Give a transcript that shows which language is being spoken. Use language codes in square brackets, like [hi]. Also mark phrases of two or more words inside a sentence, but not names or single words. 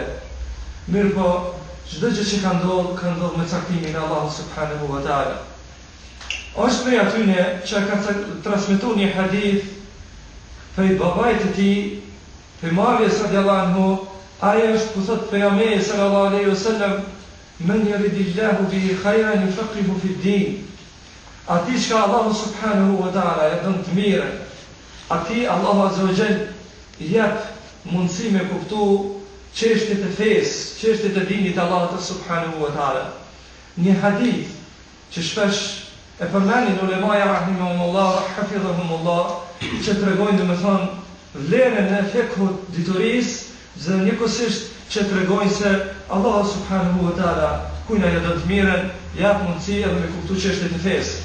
[sq] Mirë po, çdo gjë që ka ndodhur me caktimin e Allahut [ar] سبحانه وتعالى. [sq] Është prej atyne që ka transmetuar një hadith prej babait të tij, prej Muavijas [ar] رضي الله عنه, [sq] aja është ku thot pejgamberi [ar] صلى الله عليه وسلم من يرد الله به خيرا يفقهه في الدين. [sq] Ati që Allahu [ar] سبحانه وتعالى [sq] e bën të mirë, ati Allahu [ar] عز وجل [sq] jep mundësi me kuptu çështjet e fesë, çështjet e dinit Allahut [ar] سبحانه وتعالى. [sq] Një hadith që shpesh e përmendin ulemaja [ar] رحمهم الله حفظهم الله, [sq] që tregojnë domethënë vlerën e fikhut diturisë, dhe njëkohësisht që tregojnë se Allahu [ar] سبحانه وتعالى [sq] kujna ja do të mirën, jep mundësi edhe me kuptu çështjet e fesë.